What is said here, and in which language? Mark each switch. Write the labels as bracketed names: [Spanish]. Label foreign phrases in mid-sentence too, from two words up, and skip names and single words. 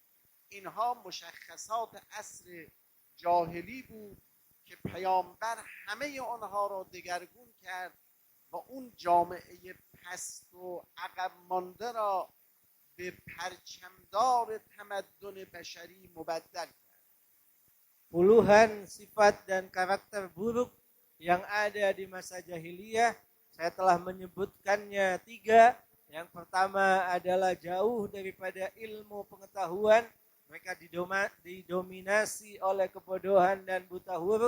[Persian] اینها مشخصات عصر جاهلی بود که پیامبر همه آنها را دگرگون کرد و اون جامعه پست و عقب مانده را به پرچمدار تمدن بشری مبدل کرد. [Indonesian] Puluhan sifat dan karakter buruk yang ada di masa jahiliyah, saya telah menyebutkannya 3. Yang pertama adalah jauh daripada ilmu pengetahuan. Mereka didominasi oleh kebodohan dan buta huruf.